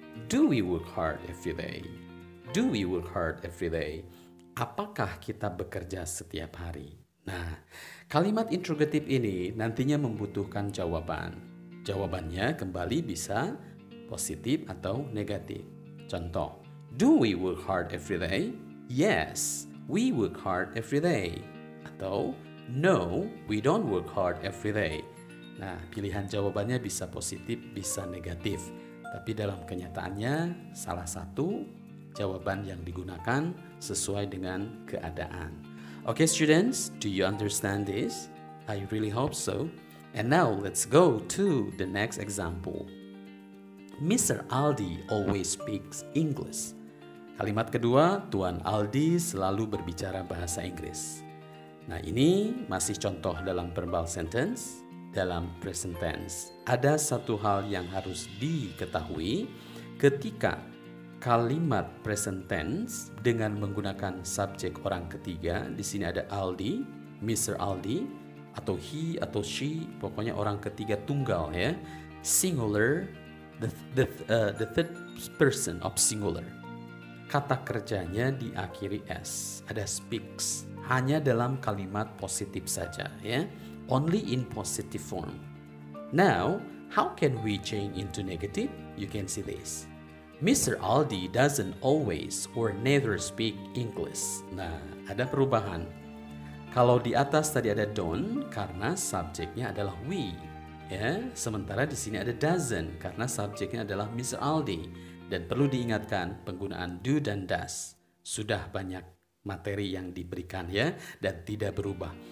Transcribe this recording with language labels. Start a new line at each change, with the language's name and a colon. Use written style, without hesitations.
English: Do we work hard every day? Do we work hard every day?
Indonesian: Apakah kita bekerja setiap hari? Nah, kalimat interrogatif ini nantinya membutuhkan jawaban. Jawabannya kembali bisa positif atau negatif. Contoh,
English: do we work hard every day? Yes, we work hard every day.
Indonesian: Atau
English: no, we don't work hard every day.
Indonesian: Nah, pilihan jawabannya bisa positif, bisa negatif. Tapi dalam kenyataannya salah satu jawaban yang digunakan sesuai dengan keadaan.
English: Okay students, do you understand this? I really hope so. And now let's go to the next example. Mr. Aldi always speaks English.
Indonesian: Kalimat kedua, Tuan Aldi selalu berbicara bahasa Inggris. Nah, ini masih contoh dalam verbal sentence. Dalam present tense, ada satu hal yang harus diketahui ketika kalimat present tense dengan menggunakan subjek orang ketiga. Di sini ada Aldi, Mr. Aldi, atau he atau she, pokoknya orang ketiga tunggal ya.
English: Singular, the third person of singular.
Indonesian: Kata kerjanya diakhiri s, ada speaks. Hanya dalam kalimat positif saja ya.
English: Only in positive form. Now, how can we change into negative? You can see this. Mr. Aldi doesn't always or never speak English.
Indonesian: Nah, ada perubahan. Kalau di atas tadi ada don't karena subjeknya adalah we. ya. Sementara di sini ada doesn't karena subjeknya adalah Mr. Aldi. Dan perlu diingatkan penggunaan do dan does. Sudah banyak materi yang diberikan ya dan tidak berubah.